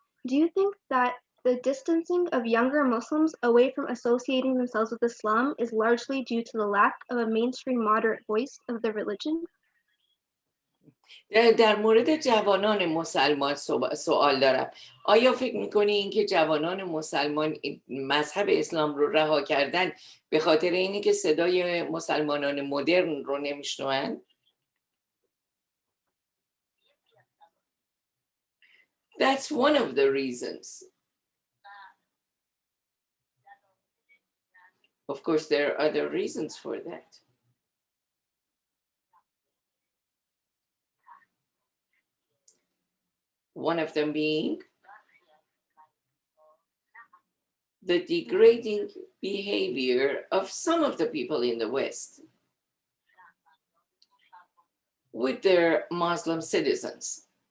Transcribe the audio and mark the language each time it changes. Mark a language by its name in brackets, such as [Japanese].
[English] Do you think that the distancing of younger Muslims away from associating themselves with Islam is largely due to the lack of a mainstream moderate voice of the religion? [Persian] در مورد جوانان مسلمان سوال دارم. آیا فکر میکنی اینکه جوانان مسلمان مذهب اسلام رو رها کردن به خاطر اینی که صدای مسلمانان مدرن رو نمیشنوند؟ [English] That's one of the reasons. Of course, there are other reasons for that. One of them being the degrading behavior of some of the people in the West with their Muslim citizens.